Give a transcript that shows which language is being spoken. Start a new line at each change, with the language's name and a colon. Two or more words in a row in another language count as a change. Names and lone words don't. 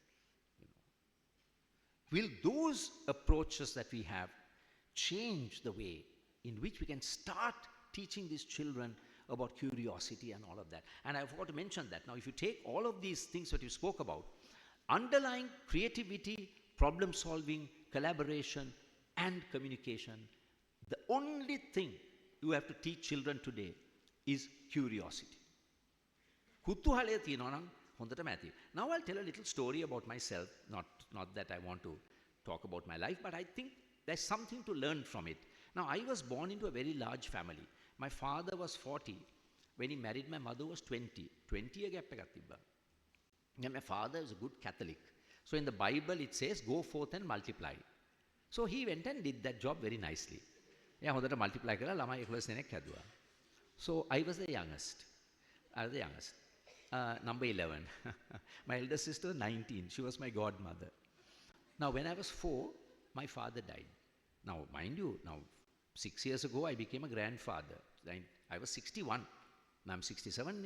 English: Will those approaches that we have change the way in which we can start teaching these children about curiosity and all of that? And I forgot to mention that. Now, if you take all of these things that you spoke about, underlying creativity, problem solving, collaboration, and communication, the only thing you have to teach children today is curiosity.
Sinhala: කුතුහලය තියෙනවා නම් හොඳටම ඇති.
English: Now I'll tell a little story about myself, not that I want to talk about my life, but I think there's something to learn from it. Now, I was born into a very large family. My father was 40. When he married, my mother was 20.
Sinhala: 20 gap එකක් තිබ්බා.
English: And my father is a good Catholic. So in the Bible it says, go forth and multiply. So he went and did that job very nicely.
Sinhala: එයා හොඳට multiply කරලා ළමයි 11 දෙනෙක් හැදුවා.
English: So I was the youngest. Number 11. My elder sister, 19. She was my godmother. Now, when I was 4, my father died. Now, mind you, 6 years ago, I became a grandfather. I was 61. Now, I'm 67.